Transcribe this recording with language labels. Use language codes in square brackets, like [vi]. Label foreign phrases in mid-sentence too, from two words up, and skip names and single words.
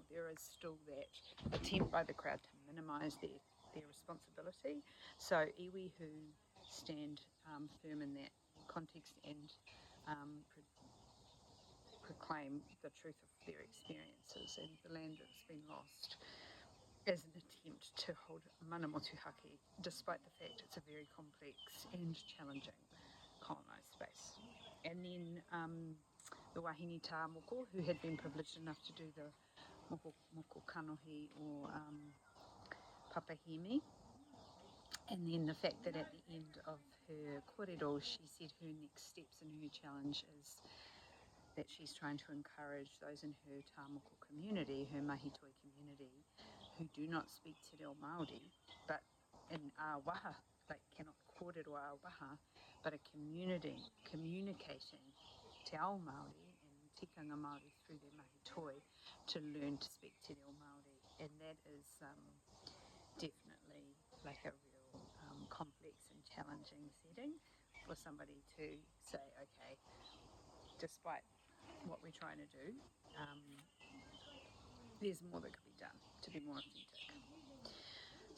[en] There is still that attempt by the crowd to minimise their responsibility. So iwi who stand firm in that context and proclaim the truth of their experiences and the land that's been lost as an attempt to hold [mi] mana motuhake, [en] despite the fact it's a very complex and challenging colonised space. And then the [mi] wahine tā moko, [en] who had been privileged enough to do the [mi] moko kanohi [en] or papahemi. And then the fact that at the end of her kōrero, she said her next steps in her challenge is that she's trying to encourage those in her tāmoko community, her mahitoi community, who do not speak [mi] te reo Māori, [en] but in [mi] a waha, [en] like cannot [mi] kōrero a waha, [en] but a community communicating [mi] te ao Māori [en] and [mi] tikanga Māori [en] through their mahitoi to learn to speak [mi] te reo Māori. [en] And that is definitely like a real complex and challenging setting for somebody to say, okay, despite what we're trying to do, there's more that could be done to be more authentic.